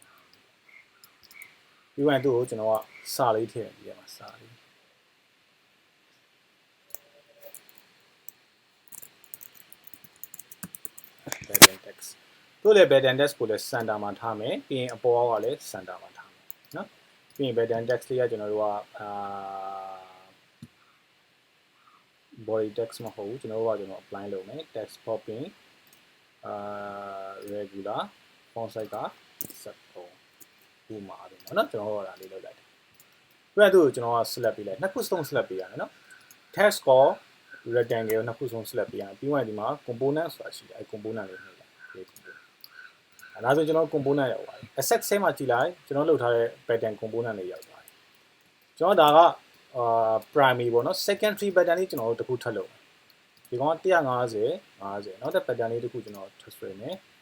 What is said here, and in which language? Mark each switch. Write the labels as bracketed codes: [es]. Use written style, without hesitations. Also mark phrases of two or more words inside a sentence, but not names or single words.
[my] ပြီးရင်သူ့ကိုကျွန်တော်ကစာလေးထည့်ပြီးရမှာစာလေး [en] backend text [my] တို့လည်း [en] backend text [my] ကိုလည်း center မှာထားမယ်ပြီးရင်အပေါ်ကလည်း center မှာထားမယ်နော်ပြီးရင် [en] backend text [my] လေးကကျွန်တော်တို့က [en] body text [my] မဟုတ်ဘူးကျွန်တော်တို့ကapply လုပ်မယ် [en] text popping regular font size [my] က73ဒီမှာအဲ့နော်ကျွန်တော်တို့ကဒါလေးလုပ်လိုက်တယ်ပြီးတော့ကျွန်တော်က select ပေးလိုက်နှစ်ခုစလုံး select ပေးရတယ်နော် text ကို rectangle နှစ်ခုစလုံး select ပေးရတယ်ပြီးရင်ဒီမှာ component ဆိုတာရှိတယ်အဲ့ component လေးနှိပ်လိုက်အဲ့ဒါဆိုကျွန်တော် component ရောက်ပါတယ် asset ဆဲမှာကြည့်လိုက်ကျွန်တော်လုပ်ထားတဲ့ [en] pattern component [my] လေးရောက်ပါတယ်ကျွန်တော်ဒါကprimary ပေါ့နော် [en] secondary pattern [my] လေးကျွန်တော်တို့တစ်ခုထပ်လုပ်ဒီကောင်က150 50နောက်တဲ့ pattern လေးတစ်ခုကျွန်တော်ထပ်ဆွဲမယ်